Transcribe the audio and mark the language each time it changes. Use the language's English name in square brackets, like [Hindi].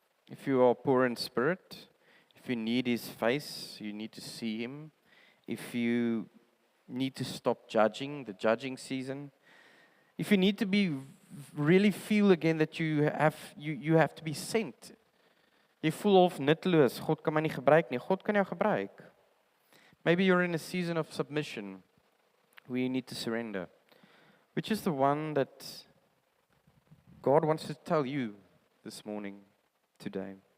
[English] If you are poor in spirit, if you need His face, you need to see Him. If you need to stop judging, the judging season. If you need to really feel again that you have to be sent. [Afrikaans] Jy voel of nutteloos, God kan my nie gebruik nie. God kan jou gebruik. [English] Maybe you're in a season of submission where you need to surrender. Which is the one that God wants to tell you this morning, today.